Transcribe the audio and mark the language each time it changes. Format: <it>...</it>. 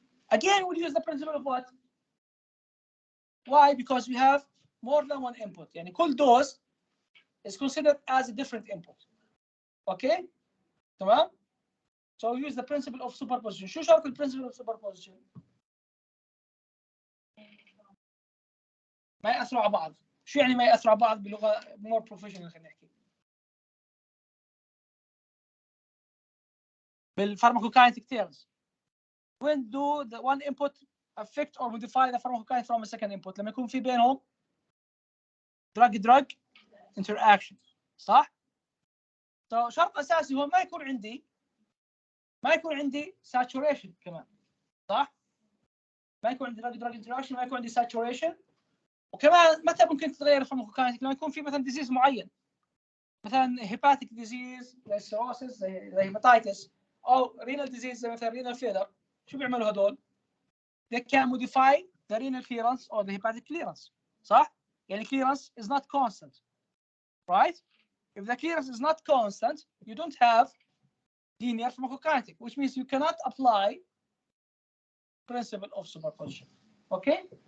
<en>Again, we'll use the principle of what? Why? Because we have more than one input.</en> <ar>يعني كل</ar> <en>dose is considered as a different input. Okay? تمام? So we use the principle of superposition.</en> <ar>شو شرط principle of superposition? ما يأثروا على بعض. شو يعني ما يأثروا على بعض بلغة more professional خلينا نحكي؟ بالpharmacokinetic terms.</ar> <en>When do the one input affect or modify the pharmacokinetic from a second input؟</en> <ar>لما يكون في بينهم drug interaction، صح؟ So شرط أساسي هو ما يكون عندي saturation كمان، صح؟ ما يكون عندي drug interaction، ما يكون عندي saturation. وكمان متى ممكن تتغير الفارماكوكاينتيك؟ لما يكون في مثلا ديزيز معين، مثلا هيباتيك ديزيز زي السيروسيس زي هيباتايتس، او رينال ديزيز زي مثلا رينال فيلر. شو بيعملوا هدول؟</ar> <en>They can modify the renal clearance or the hepatic clearance، صح؟ يعني clearance is not constant, right? If the clearance is not constant, you don't have linear pharmacokinetic, which means you cannot apply principle of superposition. Okay?</en>